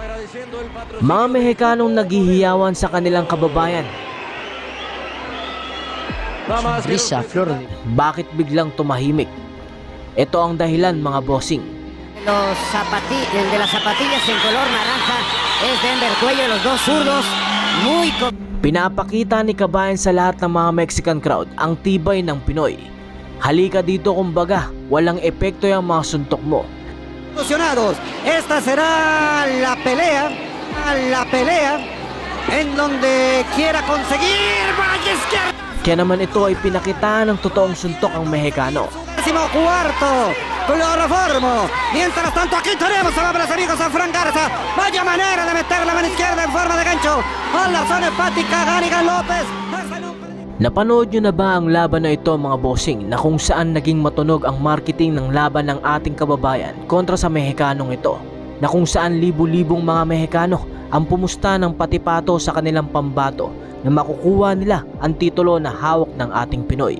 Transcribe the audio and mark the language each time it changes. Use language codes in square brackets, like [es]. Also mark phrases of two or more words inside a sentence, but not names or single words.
[tl] Mga Mexicanong naghihiyawan sa kanilang kababayan. [es] Brisa, flor. [tl] Bakit biglang tumahimik? Ito ang dahilan, mga bossing. [es] El de las zapatillas en color naranja es Denver Cuello, los dos zurdos, muy... [tl] Pinapakita ni Kabayan sa lahat ng mga [en] Mexican crowd [tl] ang tibay ng Pinoy. Halika dito, kumbaga, walang epekto yung mga suntok mo. [es] Esta será la pelea en donde quiera conseguir vaya izquierda. [tl] Kaya naman ito ay pinakita ng totoong suntok ang Mexicano. [es] 14º, cloroformo. Mientras tanto aquí tenemos a los amigos a Fran Garza. Vaya manera de meter la mano izquierda en forma de gancho a la zona hepática. Ganigan Lopez. [tl] Napanood nyo na ba ang laban na ito, mga bossing, na kung saan naging matunog ang marketing ng laban ng ating kababayan kontra sa Mexicanong ito, na kung saan libu-libong mga Mexicano ang pumusta ng patipato sa kanilang pambato na makukuha nila ang titulo na hawak ng ating Pinoy.